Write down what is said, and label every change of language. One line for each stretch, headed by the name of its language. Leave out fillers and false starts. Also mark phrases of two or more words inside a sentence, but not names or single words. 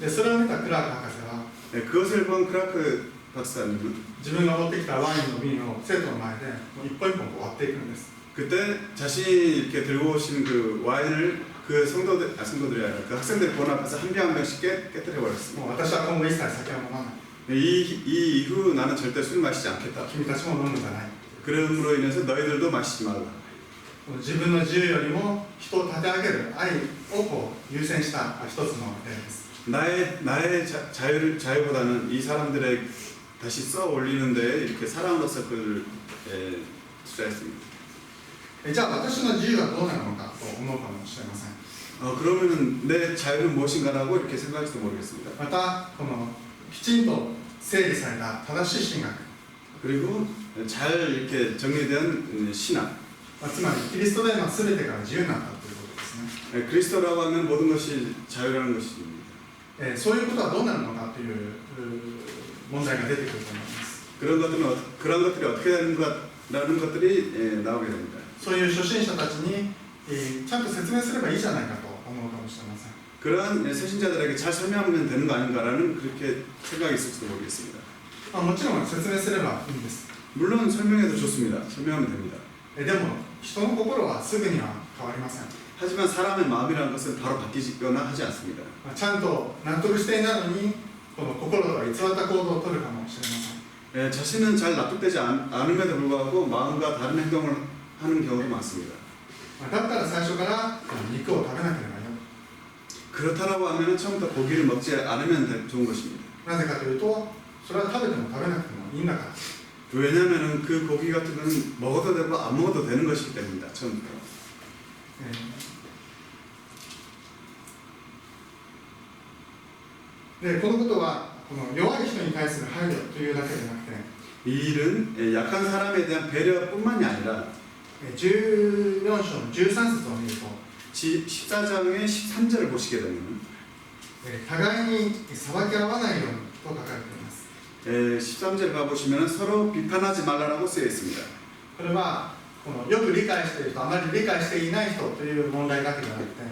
Japanese: でそれを見たクラーク博士は、
Korean: 그것을 본 크라크 박사님은
Japanese: 自分が持ってきたワインの瓶を生徒の前でもう一本一本こう割っていくんです。
Korean: 그때 자신이 이렇게 들고 오신 그 와인을 그 성도들이 아니라 그 학생들 본 앞에서 한 병 한 병씩 깨뜨려 버렸습니다.
Japanese: もう私は今後一切酒を飲まない。
Korean: 이 이후 나는 절대 술 마시지 않겠다.
Japanese: 君たちも飲むんじゃない。
Korean: 그럼으로 인해서 너희들도 마시지 말라.
Japanese: 自分の自由よりも人を立て上げる愛をこう優先した一つの例です。
Korean: 나의 자유보다는 이 사람들의 다시 써 올리는데 이렇게 사랑으로서 그를 투자했습니다.
Japanese: じゃあ私の自由はどうなのかと思うかもしれません。
Korean: 그러면은 내 자유는 무엇인가라고 이렇게 생각할지도 모르겠습니다.
Japanese: またこのきちんと整理された正しい神学、
Korean: 그리고 잘 이렇게 정리된 신학.
Japanese: つまりキリストで全てが自由になったということですね。
Korean: 그리스도라고 하면 모든 것이 자유라는 것입니다.
Japanese: そういうことはどうなるのかという問題が出てくると思います。
Korean: 그런 것들이 어떻게 되는가라는 것들이 나오게 됩니다.
Japanese: そういう初心者たちにちゃんと説明すればいいじゃないかと思うかもしれません。
Korean: 그런 새신자들에게 잘 설명하면 되는 거 아닌가라는 그렇게 생각이 있을지도 모르겠습니다.
Japanese: もちろん説明すればいいんです。
Korean: 물론 설명해도 좋습니다. 설명하면 됩니다.
Japanese: でも人の心はすぐには変わりません。
Korean: 하지만 사람의 마음이라는 것은 바로 바뀌거나 하지 않습니다.
Japanese: ちゃんと納得していないのにこの心とは偽った行動を取るかもしれません。
Korean: 자신은 잘 납득되지 않음에도 불구하고 마음과 다른 행동을 하는 경우도 많습니다.
Japanese: だったら最初から肉を食べなければよい。
Korean: 그렇다라고 하면 처음부터 고기를 먹지 않으면 좋은 것입니다.
Japanese: なぜかというと、それは食べても食べなくてもいいんだから。
Korean: 왜냐하면 그 고기 같은 건 먹어도 되고 안 먹어도 되는 것이기 때문입니다. 처음부터.
Japanese: でこのことはこの弱い人に対する配慮というだけでなくて、
Korean: 이 일은 약한 사람에 대한 배려뿐만이 아니라
Japanese: 14 章の13節を見ると、
Korean: 14장의 13절을 보시게 되면
Japanese: 互いに裁き合わないようにと書かれています。
Korean: 13절 가보시면 서로 비판하지 말라라고 쓰여 있습니다.
Japanese: これはこのよく理解している人、あまり理解していない人という問題だけではなくて、